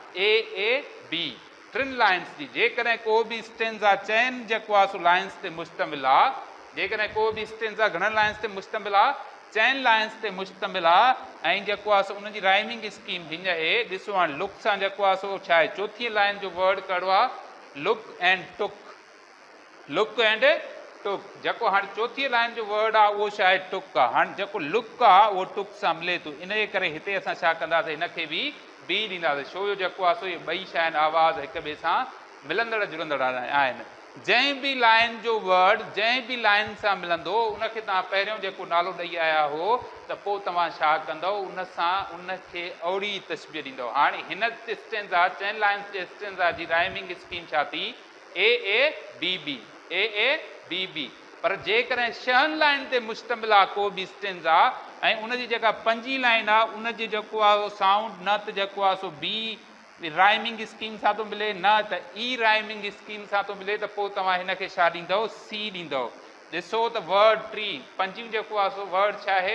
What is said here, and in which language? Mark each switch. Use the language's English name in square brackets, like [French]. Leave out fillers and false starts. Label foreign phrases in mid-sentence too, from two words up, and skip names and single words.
[English] A B. [Sindhi] टिनि लाइन्स जी. जेकॾहिं को बि स्टेंजा चइनि जेको आहे सो लाइन्स ते मुश्तमिल आहे, जेकॾहिं को बि स्टेंजा घणनि लाइन्स ते मुश्तमिल आहे? 4 लाइन्स ते मुश्तमिल आहे. ऐं जेको आहे सो उनजी [English] rhyming scheme [Sindhi] हीअं आहे. ॾिसो हाणे लुक सां जेको आहे सो छा आहे? चौथी लाइन जो वर्ड कहिड़ो आहे? [English] look and took. look and took. [Sindhi] जेको हाणे चौथी लाइन जो वर्ड आहे उहो छा आहे? टुक आहे. हाणे जेको लुक आहे उहो टुक सां मिले थो. इन जे करे हिते असां छा कंदासीं? हिनखे बि बी ॾींदासीं. छो जो जेको आहे सो इहे ॿई छा आहिनि? आवाज़ हिक ॿिए सां मिलंदड़ जुड़ंदड़ आहिनि. जंहिं बि लाइन जो वर्ड जंहिं बि लाइन सां मिलंदो उनखे तव्हां पहिरियों जेको नालो ॾेई आया हो त पोइ तव्हां छा कंदव? उन सां उनखे ओड़ी तस्बीर ॾींदव. हाणे हिन स्टेंजा 4 लाइन्स जे स्टेंजा जी [English] rhyming scheme [Sindhi] छा थी? [English] A B B. B B. [Sindhi] पर जेकॾहिं 6 लाइन ते मुश्तमिल आहे को बि स्टेंजा ऐं उनजी जेका 5 लाइन आहे उनजी जेको आहे साउंड न त जेको आहे सो [English] B rhyming scheme [Sindhi] सां थो मिले, न त [English] E rhyming scheme [Sindhi] सां थो मिले, त पोइ तव्हां हिनखे छा ॾींदव? सी ॾींदव. ॾिसो त [English] word tree, [Sindhi] 5 जेको आहे सो वर्ड छा आहे?